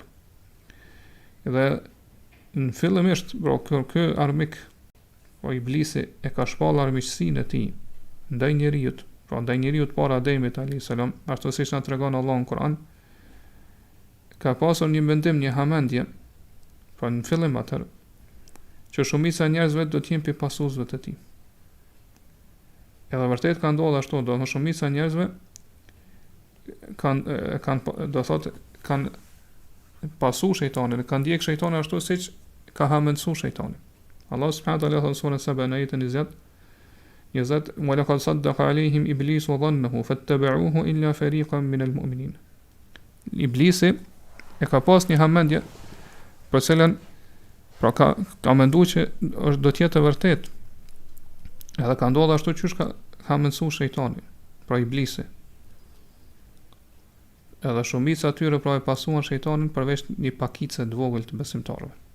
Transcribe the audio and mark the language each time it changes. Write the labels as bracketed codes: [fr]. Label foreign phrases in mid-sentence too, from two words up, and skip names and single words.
[sq] Dhe në fillimisht, pra ky armik, pra iblisi e ka shpall armiqësinë e tij ndaj njeriut, pra ndaj njeriut para Ademit [ar] عليه السلام, [sq] ashtu siç na tregon Allahu në Kur'an, ka pasur një mendim, një hamendje, pra në fillim atëherë, që shumica e njerëzve do të jenë pi pasuesve të tij. Edhe vërtet ka ndodhur ashtu, do të thonë shumica e njerëzve kanë pasu shejtanin, kanë ndjek shejtanin ashtu siç ka hamendsu shejtani. [ar] الله سبحانه وتعالى [sq] thon sura Saba në ajetin 20 [ar] ولقد صدق عليهم إبليس وظنه فاتبعوه إلا فريقا من المؤمنين. [sq] Iblisi e ka pas një hamendje për cilën pra ka menduar që është do të jetë e vërtet. Edhe ka ndodhur ashtu që ka mësuar shejtani, pra iblisi. Edhe shumica atyre pra e pasuan shejtanin përveç një pakice të vogël të besimtarëve.